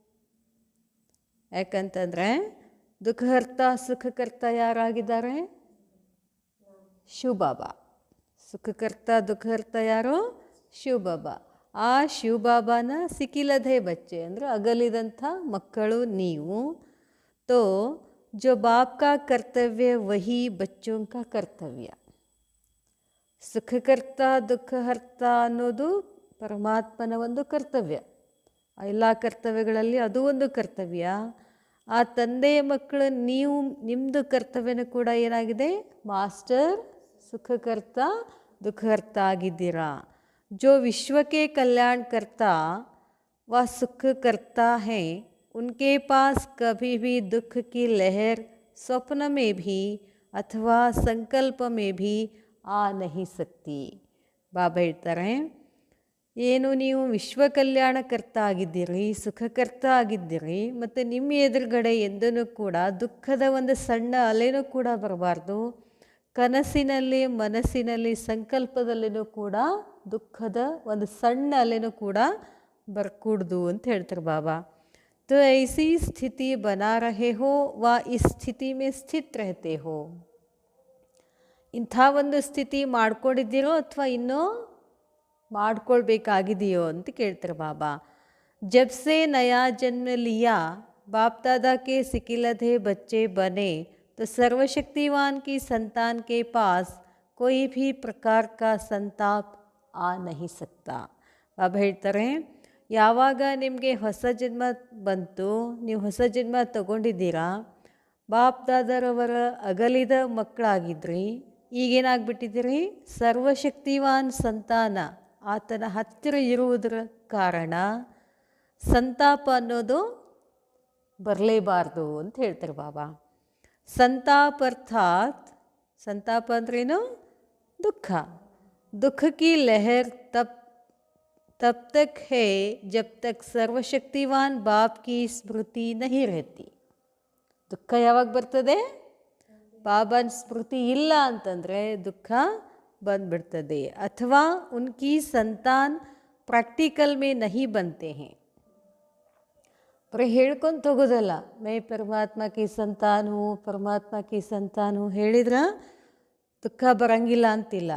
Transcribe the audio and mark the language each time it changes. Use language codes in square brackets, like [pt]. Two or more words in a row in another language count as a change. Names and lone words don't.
[kn] ಯಾಕಂತಂದರೆ ದುಃಖಹರ್ತ ಸುಖಕರ್ತ ಯಾರಾಗಿದ್ದಾರೆ? ಶಿವಬಾಬಾ. ಸುಖಕರ್ತ ದುಃಖಹರ್ತ ಯಾರು? ಶಿವಬಾಬಾ. ಆ ಶಿವಬಾಬಾನ [hi] सिकीलधे बच्चे [kn] ಅಂದರೆ ಅಗಲಿದಂಥ ಮಕ್ಕಳು ನೀವು. [hi] तो जो बाप का कर्तव्य वही बच्चों का कर्तव्य. [kn] ಸುಖಕರ್ತ ದುಃಖಹರ್ತ ಅನ್ನೋದು ಪರಮಾತ್ಮನ ಒಂದು ಕರ್ತವ್ಯ. ಎಲ್ಲ ಕರ್ತವ್ಯಗಳಲ್ಲಿ ಅದು ಒಂದು ಕರ್ತವ್ಯ. ಆ ತಂದೆಯ ಮಕ್ಕಳು ನೀವು, ನಿಮ್ಮದು ಕರ್ತವ್ಯನೂ ಕೂಡ ಏನಾಗಿದೆ? ಮಾಸ್ಟರ್ ಸುಖಕರ್ತ ದುಃಖಹರ್ತ ಆಗಿದ್ದೀರಾ. [hi] जो विश्व के कल्याण करता व सुख करता है, उनके पास कभी भी दुख की लहर स्वप्न में भी अथवा संकल्प में भी आ नहीं सकती. [kn] ಬಾಬಾ ಹೇಳ್ತಾರೆ, ಏನು ನೀವು ವಿಶ್ವ ಕಲ್ಯಾಣಕರ್ತ ಆಗಿದ್ದೀರಿ, ಸುಖಕರ್ತ ಆಗಿದ್ದೀರಿ, ಮತ್ತು ನಿಮ್ಮ ಎದುರುಗಡೆ ಎಂದೂ ಕೂಡ ದುಃಖದ ಒಂದು ಸಣ್ಣ ಅಲೆನೂ ಕೂಡ ಬರಬಾರ್ದು. ಕನಸಿನಲ್ಲಿ, ಮನಸ್ಸಿನಲ್ಲಿ, ಸಂಕಲ್ಪದಲ್ಲಿನೂ ಕೂಡ ದುಃಖದ ಒಂದು ಸಣ್ಣ ಅಲೆನೂ ಕೂಡ ಬರ್ಕೂಡ್ದು ಅಂತ ಹೇಳ್ತಾರೆ ಬಾಬಾ. [hi] तो ऐसी स्थिति बना रहे हो व इस स्थिति में स्थित रहते हो. [kn] ಇಂಥ ಒಂದು ಸ್ಥಿತಿ ಮಾಡ್ಕೊಂಡಿದ್ದೀರೋ ಅಥವಾ ಇನ್ನೂ ಮಾಡ್ಕೊಳ್ಬೇಕಾಗಿದೆಯೋ ಅಂತ ಕೇಳ್ತಾರೆ ಬಾಬಾ. [hi] जब से नया जन्म लिया बाप दादा के सिकिलधे बच्चे बने तो सर्वशक्तिवान की संतान के पास कोई भी प्रकार का संताप आ नहीं सकता. [kn] ಬಾಬಾ ಹೇಳ್ತಾರೆ, ಯಾವಾಗ ನಿಮಗೆ ಹೊಸ ಜನ್ಮ ಬಂತು, ನೀವು ಹೊಸ ಜನ್ಮ ತಗೊಂಡಿದ್ದೀರಾ, ಬಾಪ್ ದಾದಾರವರ ಅಗಲಿದ ಮಕ್ಕಳಾಗಿದ್ರಿ, ಈಗೇನಾಗ್ಬಿಟ್ಟಿದ್ದೀರಿ? ಸರ್ವಶಕ್ತಿವಾನ್ ಸಂತಾನ, ಆತನ ಹತ್ತಿರ ಇರುವುದರ ಕಾರಣ ಸಂತಾಪ ಅನ್ನೋದು ಬರಲೇಬಾರ್ದು ಅಂತ ಹೇಳ್ತಾರೆ ಬಾಬಾ. ಸಂತಾಪ ಅರ್ಥಾತ್, ಸಂತಾಪ ಅಂದ್ರೇನು? [hi] ದುಃಖ. दुःख की लहर तब तक है जब तक सर्वशक्तिवान बाप की स्मृति नहीं रहती. [kn] ದುಃಖ ಯಾವಾಗ ಬರ್ತದೆ? ಬಾಬಾನ ಸ್ಮೃತಿ ಇಲ್ಲ ಅಂತಂದರೆ ದುಃಖ ಬಂದ್ಬಿಡ್ತದೆ. [hi] अथवा उनकी संतान प्रैक्टिकल में नहीं बनते हैं. [kn] ಬರೀ ಹೇಳ್ಕೊಂಡು ಹೋಗೋದಲ್ಲ, [hi] मैं परमात्मा की संतान हूँ, परमात्मा की संतान हूँ [kn] ಹೇಳಿದ್ರೆ ದುಃಖ ಬರಂಗಿಲ್ಲ ಅಂತಿಲ್ಲ.